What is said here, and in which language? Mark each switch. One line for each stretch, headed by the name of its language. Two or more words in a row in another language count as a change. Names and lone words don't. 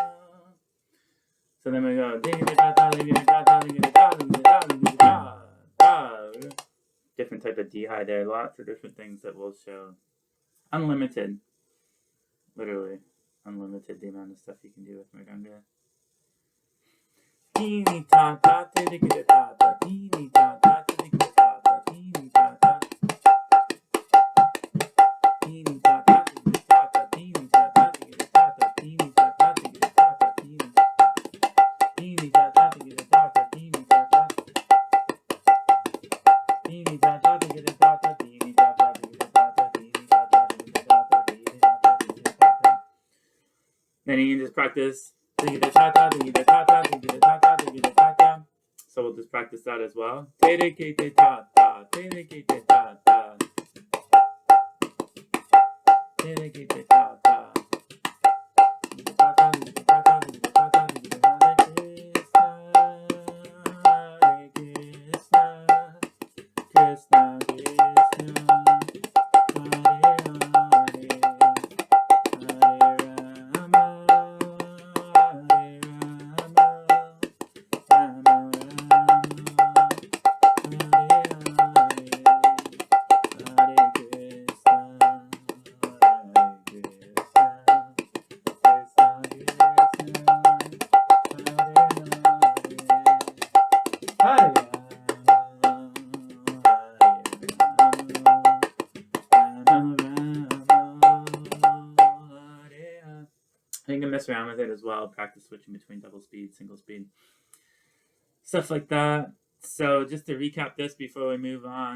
English: So then we go. Different type of D-high there. Lots of different things that will show. Unlimited. Literally. Unlimited the amount of stuff you can do with Mridanga. Tinitatha, Terekete, tata, Tinitatha, Terekete, tata, Tinitatha, Tinitatha, Tinitatha, Tinitatha, Tinitatha, Tinitatha, Tinitatha, Tinitatha, Tinitatha, Tinitatha, Tinitatha, Tinitatha, then you can just practice. So we'll just practice that as well. Deregete, tata, Deregete, tata, Deregete, tata. Hare Krsna, Krsna Krsna, Hare Hare, Hare Rama, Hare Rama, Rama Rama, Hare Hare, Hare Krishna, Hare Krishna, Krishna Krishna, Hare Hare, Hare Rama, you can mess around with it as well. Practice switching between double speed, single speed, stuff like that. So just to recap this before we move on.